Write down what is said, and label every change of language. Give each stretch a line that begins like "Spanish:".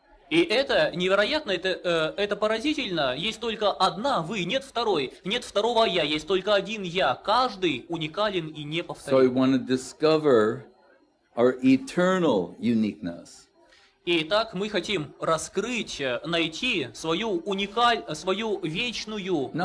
Russian: И это невероятно, это поразительно. Есть только одна вы, нет второй, нет второго я, есть только один я. Каждый уникален и
English: So we
Russian: неповторим.
English: want to discover our eternal uniqueness.
Russian: Итак, мы хотим раскрыть, найти свою вечную